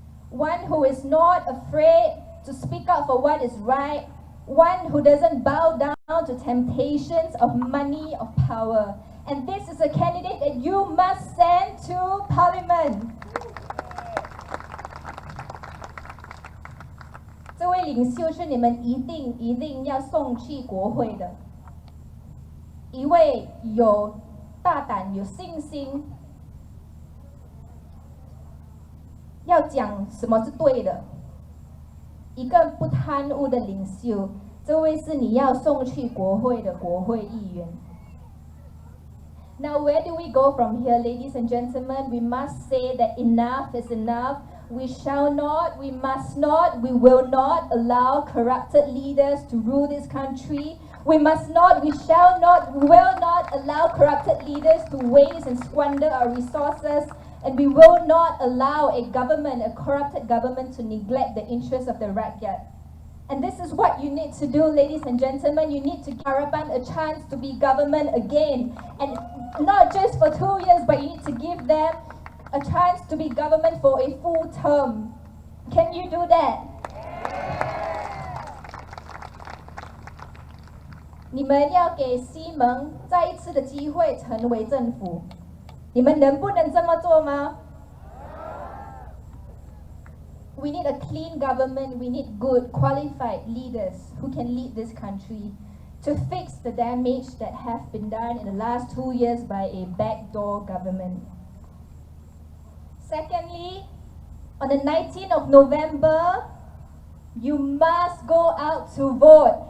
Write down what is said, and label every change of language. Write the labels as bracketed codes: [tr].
[en] One who is not afraid to speak up for what is right, one who doesn't bow down to temptations of money, of power. And this is a candidate that you must send to Parliament. [zh] 这位领袖是你们一定要送去国会的，一位有大胆、有信心，要讲什么是对的，一个不贪污的领袖，这位是你要送去国会的国会议员。 [en] Now, where do we go from here, ladies and gentlemen? We must say that enough is enough. We shall not, we must not, we will not allow corrupted leaders to rule this country. We must not, we shall not, we will not allow corrupted leaders to waste and squander our resources. And we will not allow a government, a corrupted government, to neglect the interests of the rakyat. And this is what you need to do, ladies and gentlemen. You need to give Harapan a chance to be government again. And not just for 2 years, but you need to give them a chance to be government for a full term. Can you do that? [zh] 你们要给西蒙再一次的机会成为政府，你们能不能这么做吗？ [en] We need a clean government, we need good, qualified leaders who can lead this country to fix the damage that have been done in the last 2 years by a backdoor government. Secondly, on the 19th of November, you must go out to vote.